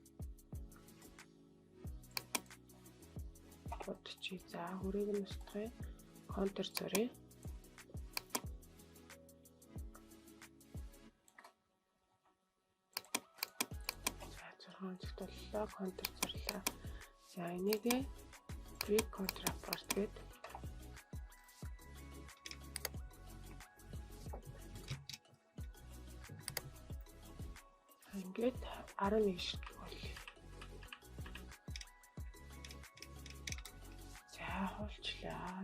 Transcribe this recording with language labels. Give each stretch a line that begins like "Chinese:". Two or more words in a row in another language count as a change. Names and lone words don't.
Mongolian: Бодчих. За хүрийг нь устгая. Контур зуръя. Боллоо контур зурлаа. За энийгээ
English: break contour apart
Mongolian: гэдэг. Ингээд 11 шиг боллоо. За хуулчлаа.